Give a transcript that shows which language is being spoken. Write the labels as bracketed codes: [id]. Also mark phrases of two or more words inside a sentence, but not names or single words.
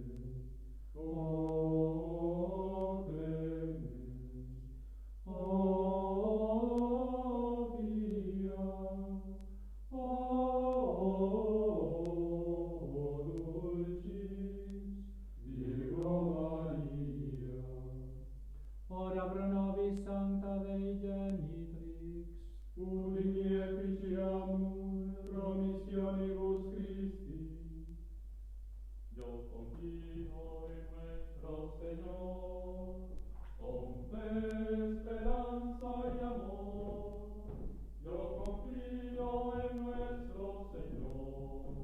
[la] O clemens, o pia, o dulcis Virgo Maria. Ora pro nobis Sancta Dei Genitrix, ut efficiamur promissionibus Christi. [es] Yo confío en nuestro Señor, con fe, esperanza y amor. Yo confío en nuestro Señor,